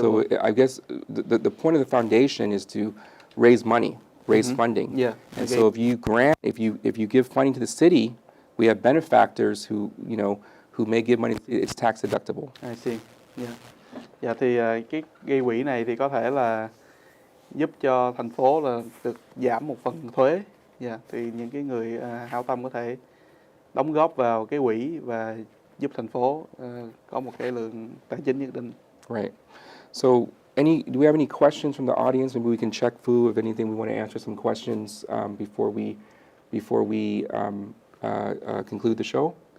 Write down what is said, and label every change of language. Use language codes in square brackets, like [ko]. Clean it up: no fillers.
[en] So I guess the point of the foundation is to raise money, raise funding. Yeah. And so if you give funding to the city, we have benefactors who may give money. It's tax-deductible. I see. Yeah. [vi] Dạ thì cái gây quỹ này thì có thể là giúp cho thành phố là được giảm một phần thuế. Thì những cái người hảo tâm có thể đóng góp vào cái quỹ và giúp thành phố có một cái lượng tài chính nhất định. [en] Right. So do we have any questions from the audience? Maybe we can check Phu if anything we want to answer some questions before we conclude the show.